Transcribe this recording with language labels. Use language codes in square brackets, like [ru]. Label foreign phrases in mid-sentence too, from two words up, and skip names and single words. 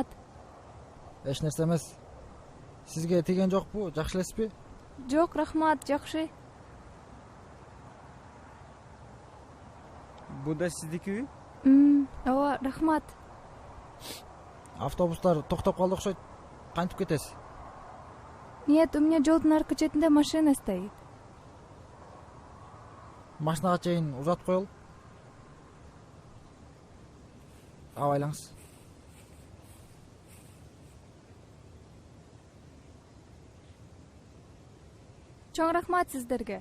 [ky] Эч нерсе эмес. Сизге тиген жокпу? Жакшы элесизби? Жок, рахмат, жакшы. Бу да сиздеки? Ооба, рахмат. Автобустар токтоп калды окшойт. Кантип кетесиз? [ru] Нет, у меня [ky] жолдун аркы четинде [ru] машина стоит. [ky] Машинага чейин узатып коелу. Абайлаңыз. Чоң рахмат сиздерге.